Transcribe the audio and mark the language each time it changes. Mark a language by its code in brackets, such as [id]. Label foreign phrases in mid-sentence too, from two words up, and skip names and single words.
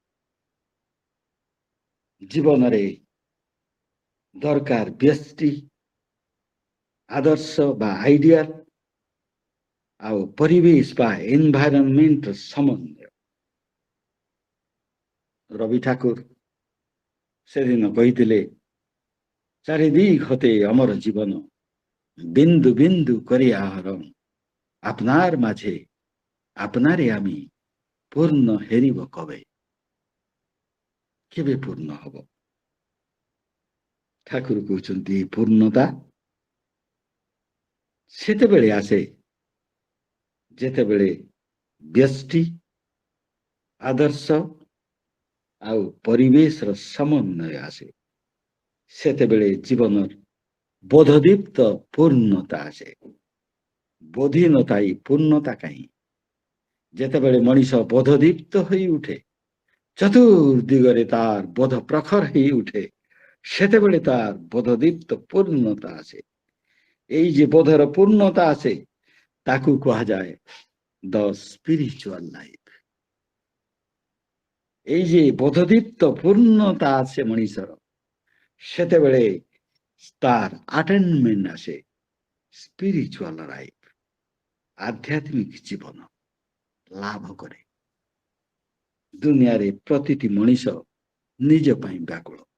[or] ଜୀବନରେ ଦରକାର ବ୍ୟଷ୍ଟି, ଆଦର୍ଶ ବା ଆଇଡିଆଲ, ଆଉ ପରିବେଶ ବା ଏନଭାଇରନମେଣ୍ଟର ସମନ୍ୱୟ। ରବି ଠାକୁର ସେଦିନ କହିଥିଲେ, [bn] চারিদিক অমর জীবন, বিন্দু বিন্দু করি আহরণ, আপনার মাঝে আপনারে আমি পূর্ণ হেরিব কবে। [or] କେବେ ପୂର୍ଣ୍ଣ ହବ? ঠাকুর কହୁଛନ୍ତି ପୂର୍ଣ୍ଣତା ସେତେବେଳେ ଆସେ ଯେତେବେଳେ ବ୍ୟଷ୍ଟି, ଆଦର୍ଶ ଆଉ ପରିବେଶର ସମନ୍ୱୟ ଆସେ। ସେତେବେଳେ ଜୀବନର ବୋଧଦୀପ୍ତ ପୂର୍ଣ୍ଣତା ଆସେ। ବୋଧୀନତା ହିଁ ପୂର୍ଣ୍ଣତା କାହିଁ? ଯେତେବେଳେ ମଣିଷ ବୋଧଦୀପ୍ତ ହୋଇ ଉଠେ, ଚତୁର୍ଦିଗରେ ତାର ବୋଧ ପ୍ରଖର ହେଇ ଉଠେ, ସେତେବେଳେ ତାର ବୋଧଦୀପ୍ତ ପୂର୍ଣ୍ଣତା ଆସେ। ଏଇ ଯେ ବୋଧର ପୂର୍ଣ୍ଣତା ଆସେ, ତାକୁ କୁହାଯାଏ [en] the spiritual life. [or] ଏଇ ଯେ ବୋଧଦୀପ୍ତ ପୂର୍ଣ୍ଣତା ଆସେ ମଣିଷର, ସେତେବେଳେ ତାର ଆଟେନମେଣ୍ଟ ଆସେ [en] spiritual life, [or] ଆଧ୍ୟାତ୍ମିକ ଜୀବନ ଲାଭ କରେ। ଦୁନିଆରେ ପ୍ରତିଟି ମଣିଷ ନିଜ ପାଇଁ ବ୍ୟାକୁଳ।